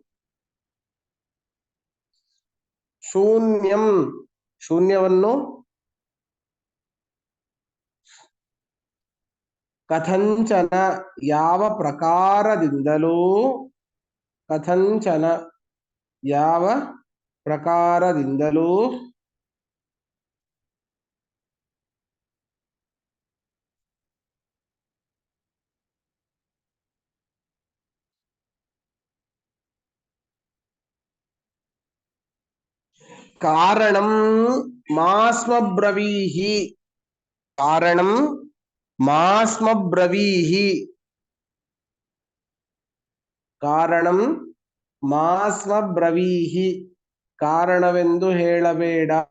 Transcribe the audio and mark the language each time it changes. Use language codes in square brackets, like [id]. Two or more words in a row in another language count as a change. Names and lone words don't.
[kn] ಶೂನ್ಯಂ ಶೂನ್ಯವನ್ನು ಕಥಂಚನ ಯಾವ ಪ್ರಕಾರದಿಂದಲೂ ಕಥಂಚನ ಯಾವ ಪ್ರಕಾರದಿಂದಲೂ [sa] ಕಾರಣಂ ಮಾಸ್ಮಬ್ರವೀಹಿ ಕಾರಣಂ ಮಾಸ್ಮಬ್ರವೀಹಿ ಕಾರಣಂ ಮಾಸ್ಮಬ್ರವೀಹಿ [kn] ಕಾರಣವೆಂದು ಹೇಳಬೇಡ.